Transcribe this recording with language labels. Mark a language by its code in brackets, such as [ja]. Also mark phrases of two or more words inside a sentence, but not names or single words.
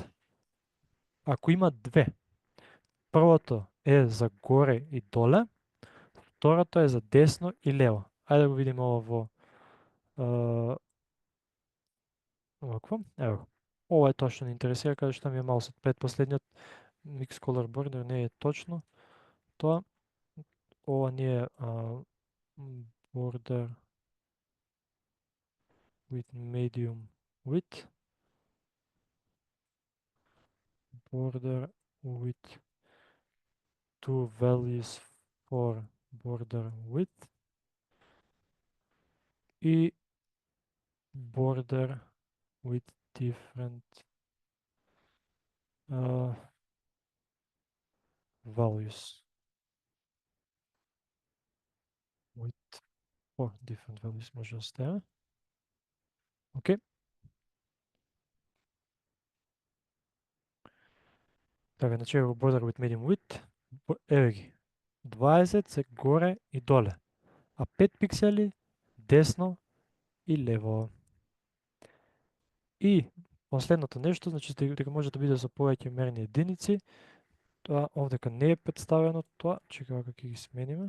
[mk] Ако има две, првото е за горе и доле, второто е за десно и лево. Ајде да го видиме ова во овакво. Ево. Ова е точно не интересира, каде што ми е маусот. Предпоследниот [en] mix color border [mk] не е точно тоа. Ова ни е [en] border with medium width. Border with two values for border width и border with different values with four different values [mk] може да ставиме. Окей. Така, значи го [en] border with medium width, [mk] еве ги. 20 се горе и доле, а 5 пиксели десно и лево. И последното нешто, значи дека може да биде со повеќе мерни единици, тоа овдека не е представено тоа, чекај како ќе ги смениме.